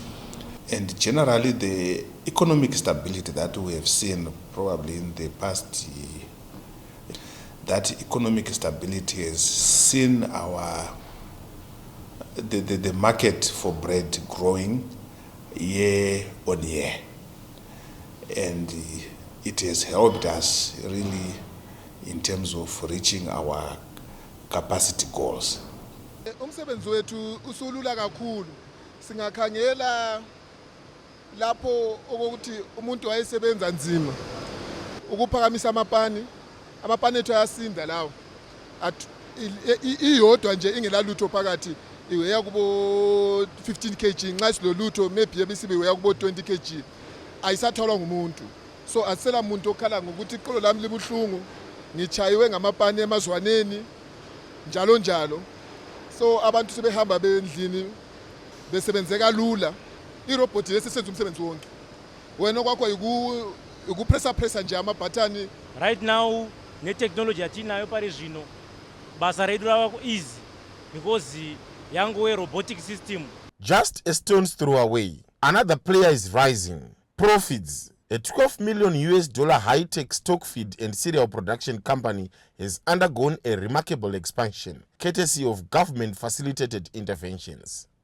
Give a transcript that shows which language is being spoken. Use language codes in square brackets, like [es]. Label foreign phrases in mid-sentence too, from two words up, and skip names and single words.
[en] And generally, the economic stability that we have seen probably in the past year, that economic stability has seen the market for bread growing year on year. And it has helped us really in terms of reaching our capacity goals. [nd] Umsebenzi wethu usulula kakhulu. Singakhangela lapho ukuthi umuntu wayesebenza nzima ukuphakamisa amapani ethu ayasinda lawo. Iyodwa nje ingelalutho phakathi iweya kubo 15 kg nxa silolutho maybe ebisibe iweya kubo 20 kg ayisatholwa ngumuntu. So asela umuntu okhala ngokuthi iqolo lami libuhlungu ngichayiwe ngamapani emazwaneni njalo njalo. So abantu sebehamba bendlini besebenzeka lula. Irobot lesesenza umsebenzi wonke. Wena kwakho pressa nje amabutton. [en] Right now [sn] ne technology yatinayo pare zvino basa redu rava [en] easy because [sn] yango [en] robotic system. Just a stone's throw away, another player is rising. Profits. A $12 million high-tech stock feed and cereal production company has undergone a remarkable expansion, courtesy of government-facilitated interventions.